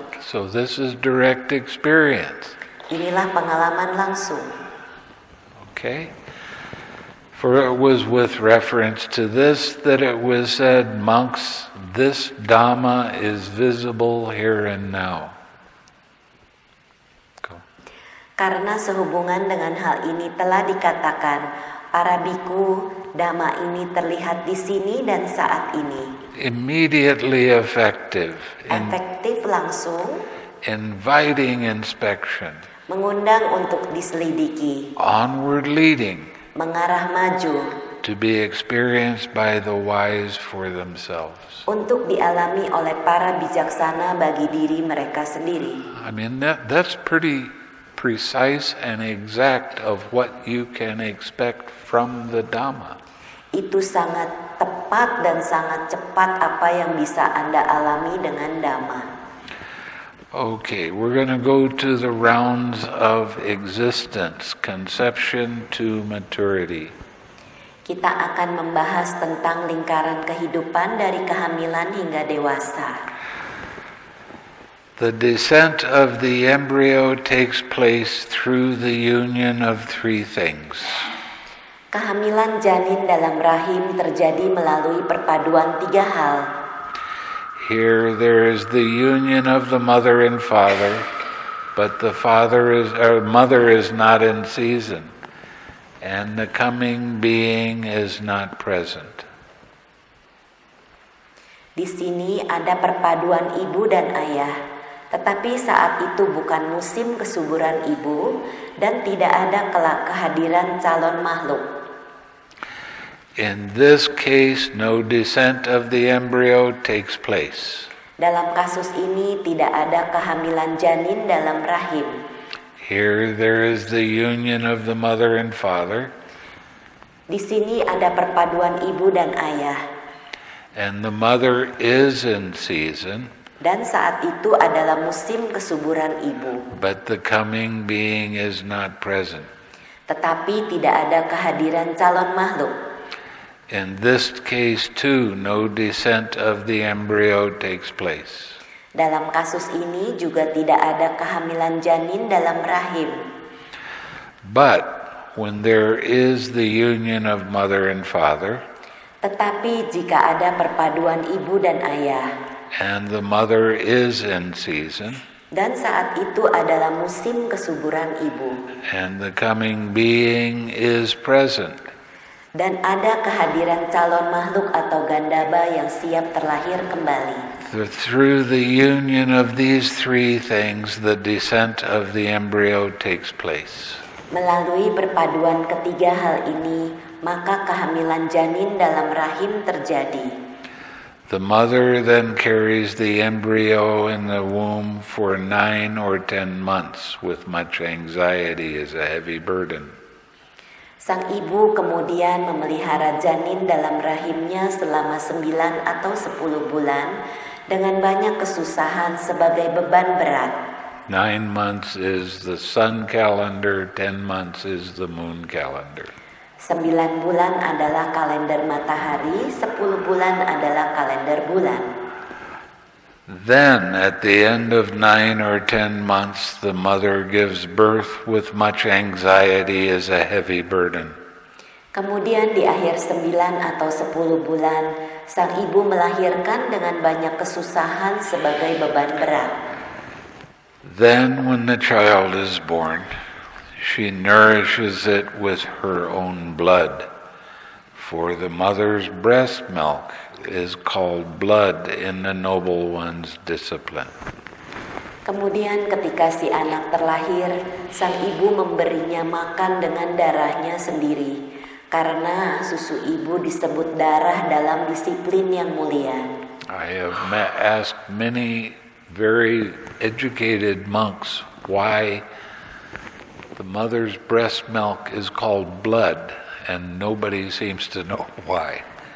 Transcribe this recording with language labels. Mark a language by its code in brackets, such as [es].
[en] So this is direct experience. [id] Inilah pengalaman langsung. [en] Okay? For it was with reference to this that it was said, monks, this Dhamma is visible here and now. Go. [id] Karena sehubungan dengan hal ini telah dikatakan, para biku, Dhamma ini terlihat di sini dan saat ini. [en] Immediately effective. [id] Efektif langsung. [en] Inviting inspection. [id] Mengundang untuk diselidiki. [en] Onward leading. [id] Mengarah maju. [en] To be experienced by the wise for themselves. [id] Untuk dialami oleh para bijaksana bagi diri mereka sendiri. [en] I mean, that's pretty precise and exact of what you can expect from the Dhamma. [id] Itu sangat tepat dan sangat cepat apa yang bisa Anda alami dengan Dhamma. [en] Okay, we're going to go to the rounds of existence, conception to maturity. [id] Kita akan membahas tentang lingkaran kehidupan dari kehamilan hingga dewasa. [en] The descent of the embryo takes place through the union of 3 things. [id] Kehamilan janin dalam rahim terjadi melalui perpaduan 3 hal. [en] Here there is the union of the mother and father, but the mother is not in season, and the coming being is not present. [id] Di sini ada perpaduan ibu dan ayah, tetapi saat itu bukan musim kesuburan ibu dan tidak ada kehadiran calon makhluk. [en] In this case, no descent of the embryo takes place. [id] Dalam kasus ini tidak ada kehamilan janin dalam rahim. [en] Here there is the union of the mother and father. [id] Di sini ada perpaduan ibu dan ayah. [en] And the mother is in season. [id] Dan saat itu adalah musim kesuburan ibu. [en] But the coming being is not present. [id] Tetapi tidak ada kehadiran calon makhluk. [en] In this case too, no descent of the embryo takes place. [id] Dalam kasus ini juga tidak ada kehamilan janin dalam rahim. [en] But when there is the union of mother and father, [id] tetapi jika ada perpaduan ibu dan ayah, [en] and the mother is in season, [id] dan saat itu adalah musim kesuburan ibu, [en] and the coming being is present, [id] dan ada kehadiran calon makhluk atau gandaba yang siap terlahir kembali. [en] Through the union of these three things, the descent of the embryo takes place. [id] Melalui perpaduan ketiga hal ini, maka kehamilan janin dalam rahim terjadi. [en] The mother then carries the embryo in the womb for 9 or 10 months with much anxiety as a heavy burden. [id] Sang ibu kemudian memelihara janin dalam rahimnya selama 9 atau 10 bulan dengan banyak kesusahan sebagai beban berat. [en] 9 months is the sun calendar, 10 months is the moon calendar. [id] 9 bulan adalah kalender matahari, 10 bulan adalah kalender bulan. [en] Then, at the end of 9 or 10 months, the mother gives birth with much anxiety as a heavy burden. [id] Kemudian di akhir 9 atau 10 bulan, sang ibu melahirkan dengan banyak kesusahan sebagai beban berat. [en] Then, when the child is born, she nourishes it with her own blood, for the mother's breast milk is called blood in the noble one's discipline. [id] Kemudian ketika si anak terlahir, sang ibu memberinya makan dengan darahnya sendiri, karena susu ibu disebut darah dalam disiplin yang mulia. [en] I have asked many very educated monks why the mother's breast milk is called blood, and nobody seems to know why.